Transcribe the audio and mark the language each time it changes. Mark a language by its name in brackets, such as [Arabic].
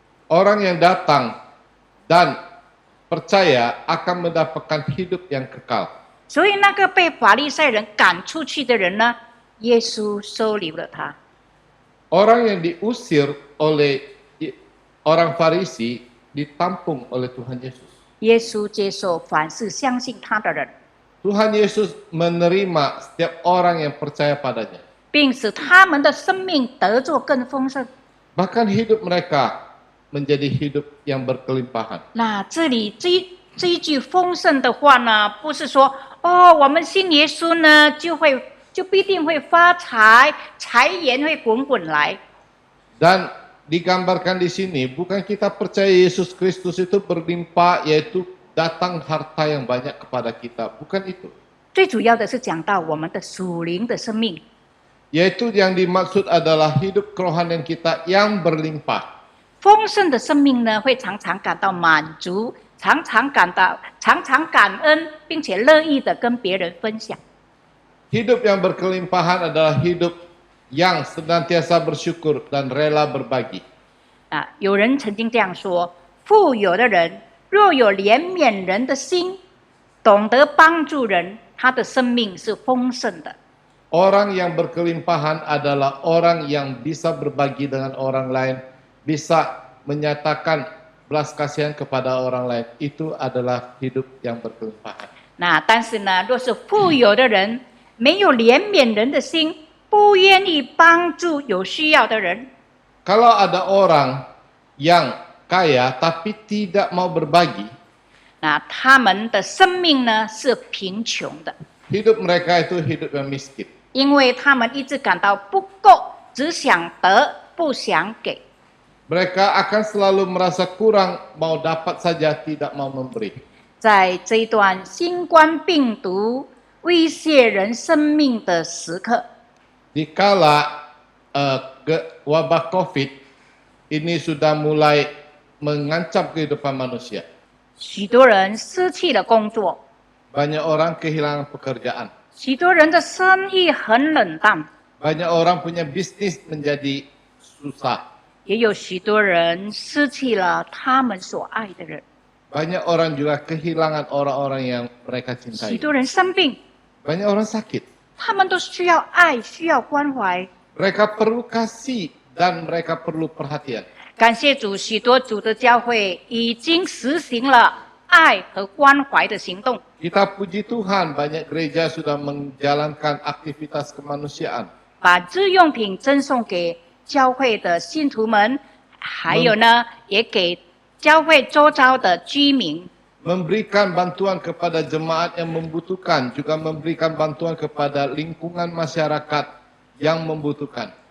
[Indonesian] Orang yang datang dan percaya akan mendapatkan hidup yang kekal. [Chinese] 所以那个被法利赛人赶出去的人呢，耶稣收留了他。 [Indonesian] Orang yang diusir oleh orang Farisi ditampung oleh Tuhan Yesus. [Chinese] 耶稣接受凡是相信他的人， [Indonesian] Tuhan Yesus menerima setiap orang yang percaya padanya. [Chinese] 并使他们的生命得作更丰盛。 [Indonesian] Bahkan hidup mereka menjadi hidup yang berkelimpahan. [Chinese] 那这里这一句丰盛的话呢，不是说哦，我们信耶稣呢，就必定会发财，财源会滚滚来。 [Indonesian] Dan digambarkan di sini bukan kita percaya Yesus Kristus itu berlimpah, yaitu datang harta yang banyak kepada kita. Bukan itu. [Chinese] 最主要的是讲到我们的属灵的生命， [Indonesian] Yaitu yang dimaksud adalah hidup kerohanian kita yang berlimpah. [Chinese] 丰盛的生命呢，会常常感到满足，常常感恩，并且乐意的跟别人分享。 [Indonesian] Hidup yang berkelimpahan adalah hidup yang senantiasa bersyukur dan rela berbagi. [Chinese] 啊，有人曾经这样说：富有的人若有怜悯人的心，懂得帮助人，他的生命是丰盛的。 [Indonesian] Orang yang berkelimpahan adalah orang yang bisa berbagi dengan orang lain, bisa menyatakan belas kasihan kepada orang lain. Itu adalah hidup yang berkelimpahan. [Chinese] 那但是呢，若是富有的人没有怜悯人的心，不愿意帮助有需要的人， [Indonesian] Kalau ada orang yang kaya tapi tidak mau berbagi, [Chinese] 那他们的生命呢是贫穷的， [Indonesian] hidup mereka itu hidup yang miskin. [Chinese] 因为他们一直感到不够，只想得不想给。 [Indonesian] Mereka akan selalu merasa kurang, mau dapat saja, tidak mau memberi. [Chinese] 在这一段新冠病毒威胁人生命的时刻， [Indonesian] Dikala wabah COVID ini sudah mulai mengancam kehidupan manusia, [Chinese] 许多人失去了工作， [Indonesian] banyak orang kehilangan pekerjaan, [Chinese] 许多人的生意很冷淡， [Indonesian] banyak orang punya bisnis menjadi susah, [Chinese] 也有许多人失去了他们所爱的人， [Indonesian] banyak orang juga kehilangan orang-orang yang mereka [Chinese] 许 [Indonesian] cintai, [Chinese] 多人生病， [Indonesian] banyak orang sakit. [Chinese] 他们都需要爱，需要关怀。 [Indonesian] Mereka perlu kasih dan mereka perlu perhatian. [Chinese] 感谢主，许多主的教会已经实行了爱和关怀的行动。 [Indonesian] Kita puji Tuhan, banyak gereja sudah menjalankan aktivitas kemanusiaan. [Chinese] 把日用品赠送给教会的信徒们，还有呢，也给教会周遭的居民。 [Indonesian] memberikan bantuan kepada jemaat yang membutuhkan, juga memberikan bantuan kepada lingkungan masyarakat yang membutuhkan.